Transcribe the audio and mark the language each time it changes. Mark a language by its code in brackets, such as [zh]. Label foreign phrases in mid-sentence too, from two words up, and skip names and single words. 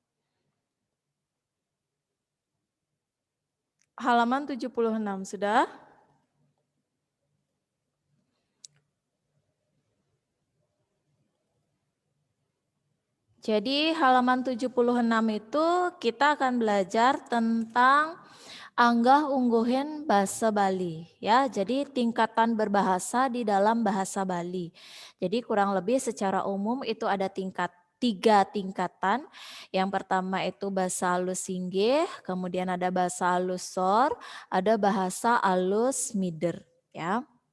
[id] Halaman 76 sudah? Jadi halaman 76 itu kita akan belajar tentang [ban] anggah ungguhin [id] bahasa Bali ya. Jadi tingkatan berbahasa di dalam bahasa Bali. Jadi kurang lebih secara umum itu ada tiga tingkatan. Yang pertama itu bahasa halus singgih, kemudian ada bahasa halus sor, ada bahasa halus mider ya.